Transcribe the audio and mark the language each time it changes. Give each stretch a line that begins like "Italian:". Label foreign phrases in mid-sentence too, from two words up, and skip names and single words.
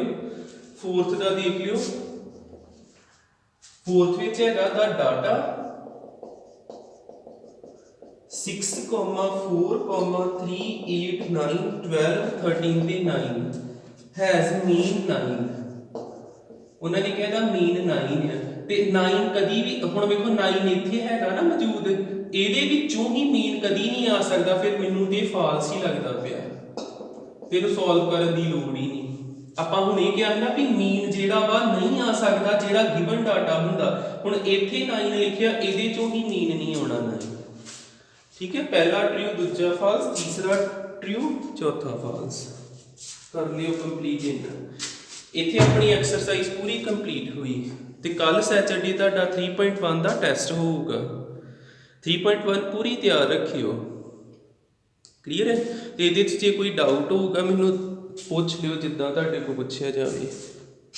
Punjabi: ਫੋਰਥ ਕਾ ਦੇਖ ਲਿਓ, ਫੋਰਥ ਵਿੱਚ ਹੈਗਾ
English: the data
Punjabi: 6, 4, 3, 8, 9, 12, 13 ਤੇ 9
English: has mean
Punjabi: 9। ਉਨ੍ਹਾਂ ਨੇ ਕਹਿਤਾ ਮੀਨ 9 ਹੈ ਤੇ 9 ਕਦੀ ਭੀ ਹੁਣ ਵੇਖੋ 9 ਇੱਥੇ ਹੈਗਾ ਨਾ ਮੌਜੂਦ, ਇਹਦੇ ਵਿੱਚੋਂ ਹੀ ਮੀਨ ਕਦੀ ਨਹੀਂ ਆ ਸਕਦਾ। ਫਿਰ ਮੈਨੂੰ ਤੇ ਫਾਲਸ ਹੀ ਲੱਗਦਾ ਪਿਆ, ਫਿਰ ਸੌਲਵ ਕਰਨ ਦੀ ਲੋੜ ਹੀ ਨਹੀਂ। ਆਪਾਂ ਹੁਣ ਇਹ ਕਿਹਾ ਨਾ ਵੀ मीन ਜਿਹੜਾ ਵਾ ਨਹੀਂ ਆ ਸਕਦਾ ਜਿਹੜਾ
English: given data
Punjabi: ਹੁੰਦਾ। ਹੁਣ ਇੱਥੇ 9 ਲਿਖਿਆ, ਇਹਦੇ ਚੋਂ ਹੀ ਮੀਨ ਨਹੀਂ ਆਣਾ 9 ਠੀਕ ਹੈ। ਪਹਿਲਾ ਟਰੂ, ਦੂਜਾ ਫਾਲਸ, ਤੀਸਰਾ ਟਰੂ, ਚੌਥਾ ਫਾਲਸ। ਕਰ ਲਿਓ ਕੰਪਲੀਟ। ਇੱਥੇ ਅਪਣੀ ਐਕਸਰਸਾਈਜ਼ ਪੂਰੀ ਕੰਪਲੀਟ ਹੋਈ ਤੇ ਕੱਲ੍ਹ ਸੈਟਰਡੇ ਤੁਹਾਡਾ 3.1 ਕਾ ਟੈਸਟ ਹੋਗਾ। 3.1 ਪੂਰੀ ਤਿਆਰ ਰੱਖਿਓ, ਕਲੀਅਰ ਹੈ। ਤੋ ਯੇ ਜੇ ਕੋਈ ਡਾਊਟ ਹੋਗਾ ਮੈਨੂੰ ਪੁੱਛ ਲਿਓ, ਜਿੱਦਾਂ ਤੁਹਾਡੇ ਕੋਲ ਪੁੱਛਿਆ ਜਾਵੇ।